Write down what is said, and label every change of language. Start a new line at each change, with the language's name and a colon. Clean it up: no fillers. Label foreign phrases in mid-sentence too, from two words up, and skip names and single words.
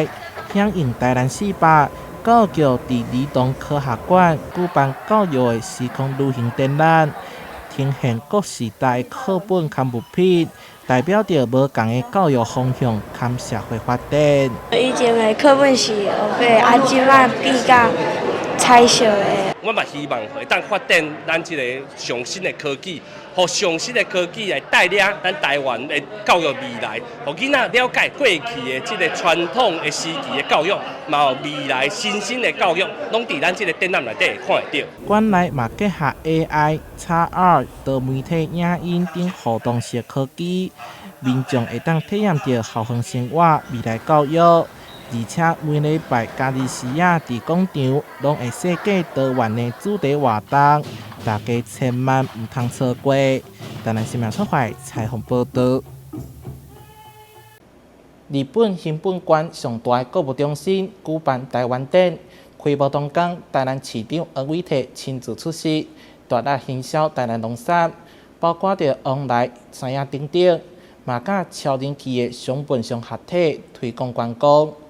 Min Nan Chinese: 響應台南市吧，教育局佇兒童科學館舉辦教育的時空旅行展覽，呈現各時代課本和物品，代表着無同的教育方向和社會發展。以前的課本是學啊，即擺比較彩色的。我嘛希望会当发展咱这个上新的科技，互上新的科技来带领咱台湾的教育未来，互囡仔了解过去的这个传统的时期的教育，嘛有未来新兴的教育，拢伫咱这个展览内底会看得到。馆内嘛结合 AI、XR、多媒体影音等互动式科技，民众会当体验到校园生活、未来教育。而且每禮拜假日時啊，伫廣場攏會設計多元的主題活動，大家千萬唔通錯過。台南新聞出版採訪報道。日本新本館上大購物中心舉辦台灣展，開幕當天，台南市長黃偉綽親自出席，大力行銷台南農產，包括着往來、山野等等，嘛甲超人氣的熊本熊合體推廣觀光。